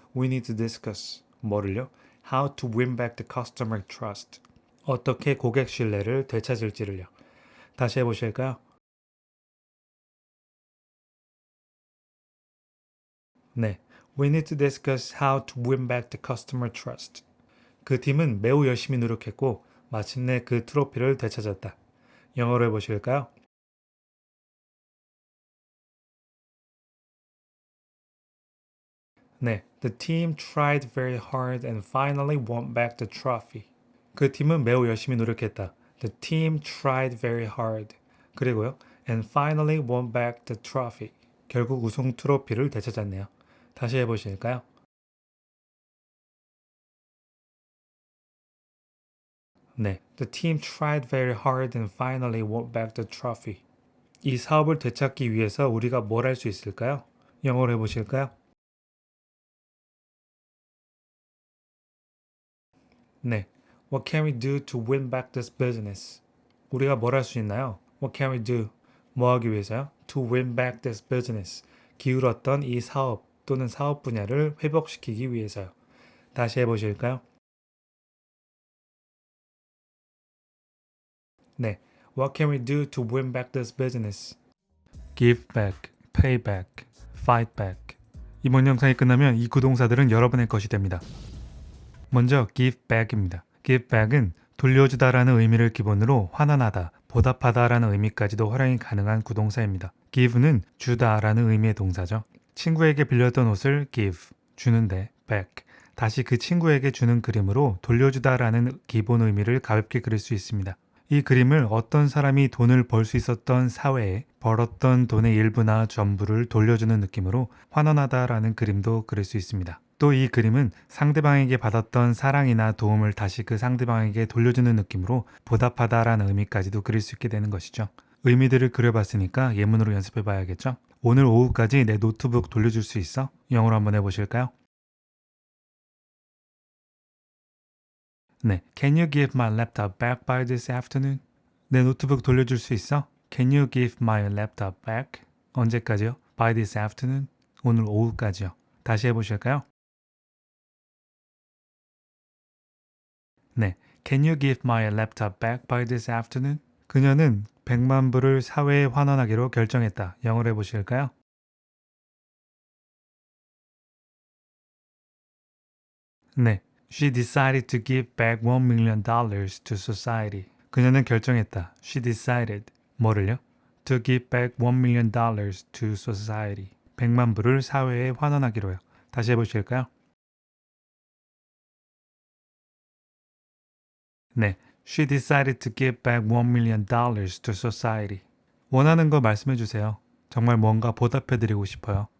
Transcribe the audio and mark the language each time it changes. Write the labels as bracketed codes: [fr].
[en] We need to discuss [ko] 뭐를요? [en] How to win back the customer trust. [ko] 어떻게 고객 신뢰를 되찾을지를요. 다시 해보실까요? [en] 네, we need to discuss how to win back the customer trust. [ko] 그 팀은 매우 열심히 노력했고 마침내 그 트로피를 되찾았다. 영어로 해보실까요? [en] 네, the team tried very hard and finally won back the trophy. [ko] 그 팀은 매우 열심히 노력했다. [en] The team tried very hard. [ko] 그리고요, [en] and finally won back the trophy. [ko] 결국 우승 트로피를 되찾았네요. 다시 해보실까요? [en] 네, the team tried very hard and finally won back the trophy. [ko] 이 사업을 되찾기 위해서 우리가 뭘 할 수 있을까요? 영어로 해보실까요? [en] 네, what can we do to win back this business? [ko] 우리가 뭘 할 수 있나요? [en] What can we do? [ko] 뭐 하기 위해서요? [en] To win back this business. [ko] 기울었던 이 사업 또는 사업 분야를 회복시키기 위해서요. 다시 해보실까요? 네. [en] What can we do to win back this business? Give back, pay back, fight back. [ko] 이번 영상이 끝나면 이 구동사들은 여러분의 것이 됩니다. 먼저 give back입니다. give back은 돌려주다라는 의미를 기본으로 환원하다, 보답하다라는 의미까지도 활용이 가능한 구동사입니다. give는 주다라는 의미의 동사죠. 친구에게 빌렸던 옷을 give, 주는데 back, 다시 그 친구에게 주는 그림으로 돌려주다라는 기본 의미를 가볍게 그릴 수 있습니다. 이 그림을 어떤 사람이 돈을 벌 수 있었던 사회에 벌었던 돈의 일부나 전부를 돌려주는 느낌으로 환원하다라는 그림도 그릴 수 있습니다. 또 이 그림은 상대방에게 받았던 사랑이나 도움을 다시 그 상대방에게 돌려주는 느낌으로 보답하다라는 의미까지도 그릴 수 있게 되는 것이죠. 의미들을 그려봤으니까 예문으로 연습해 봐야겠죠? 오늘 오후까지 내 노트북 돌려줄 수 있어? 영어로 한번 해보실까요? [en] 네, Can you give my laptop back by this afternoon? [ko] 내 노트북 돌려줄 수 있어? [en] Can you give my laptop back? [ko] 언제까지요? [en] By this afternoon? [ko] 오늘 오후까지요. 다시 해보실까요? [en] 네, Can you give my laptop back by this afternoon? [ko] 그녀는 100만 불을 사회에 환원하기로 결정했다. 영어로 해보실까요? [en] 네, She decided to give back $1 million to society. [ko] 그녀는 결정했다. [en] She decided. [ko] 뭐를요? [en] To give back $1 million to society. [ko] 100만 불을 사회에 환원하기로요. 다시 해보실까요? [en] 네, She decided to give back $1 million to society. [ko] 원하는 거 말씀해 주세요. 정말 뭔가 보답해 드리고 싶어요.